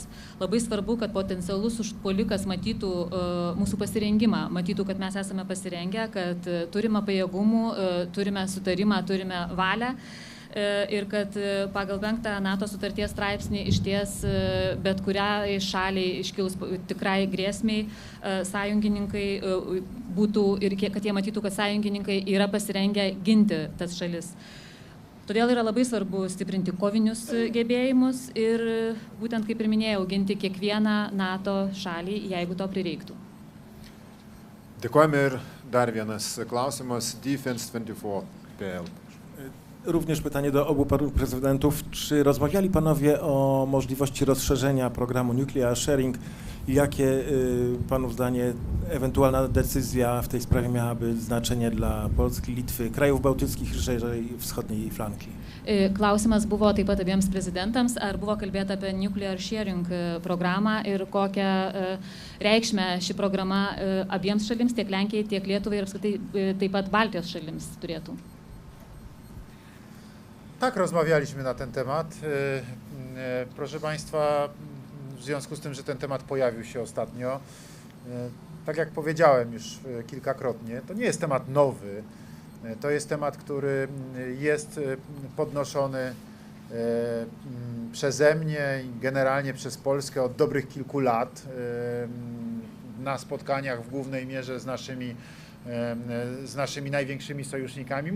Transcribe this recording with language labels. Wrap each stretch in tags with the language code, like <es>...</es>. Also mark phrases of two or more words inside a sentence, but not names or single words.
<lt>Labai svarbu, kad potencialus užpuolikas matytų mūsų pasirengimą, matytų, kad mes esame pasirengę, kad turime pajėgumų, turime sutarimą, turime valią ir kad pagal 5 NATO sutarties straipsnį išties bet kuriai šaliai iškilus tikrai grėsmiai sąjungininkai būtų ir kad jie matytų, kad sąjungininkai yra pasirengę ginti tas šalis. Todėl yra labai svarbu stiprinti kovinius gebėjimus ir būtent, kaip ir minėjau, ginti kiekvieną NATO šalį, jeigu to prireiktų. Dėkojame ir dar vienas klausimas.</lt> <pl>Defense24.pl. Również pytanie do obu panów prezydentów. Czy rozmawiali panowie o możliwości rozszerzenia programu Nuclear Sharing i jakie panów zdaniem ewentualna decyzja w tej sprawie miałaby znaczenie dla Polski, Litwy, krajów bałtyckich i szerzej wschodniej flanki?</pl> <lt>Klausimas buvo taip pat abiems prezidentams, ar buvo kalbėta apie Nuclear Sharing programą ir kokią reikšmę ši programa abiems šalims, tiek Lenkijai, tiek Lietuvai ir apskritai taip pat Baltijos šalims turėtų.</lt> <pl>Tak, rozmawialiśmy na ten temat. Proszę Państwa, w związku z tym, że ten temat pojawił się ostatnio, tak jak powiedziałem już kilkakrotnie, to nie jest temat nowy. To jest temat, który jest podnoszony przeze mnie i generalnie przez Polskę od dobrych kilku lat na spotkaniach w głównej mierze z naszymi największymi sojusznikami.</pl>